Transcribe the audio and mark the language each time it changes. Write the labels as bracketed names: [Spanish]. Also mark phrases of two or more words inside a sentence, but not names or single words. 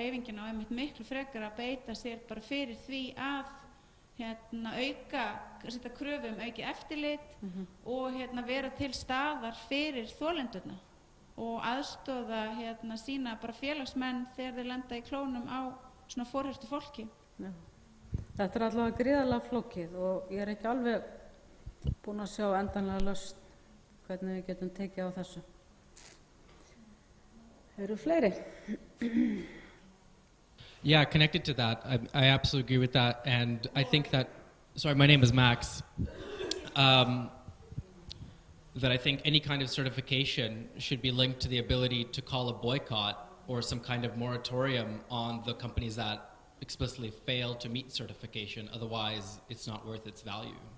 [Icelandic] Hreyfingin á einmitt miklu frekar að beita sér bara fyrir því að setja kröfu auki eftirlit og vera til staðar fyrir þolendurna og aðstoða sína bara félagsmenn þegar þeir lenda í klónum á svona forhertu fólki. Já. Þetta er allavega gríðarlega flókið og ég er ekki alveg búin að sjá endanlega lausn hvernig við getum tekið á þessu. Eru fleiri? [English] Yeah, connected to that, I absolutely agree with that, and I think that, sorry, my name is Max, that I think any kind of certification should be linked to the ability to call a boycott or some kind of moratorium on the companies that explicitly fail to meet certification, otherwise it's not worth its value.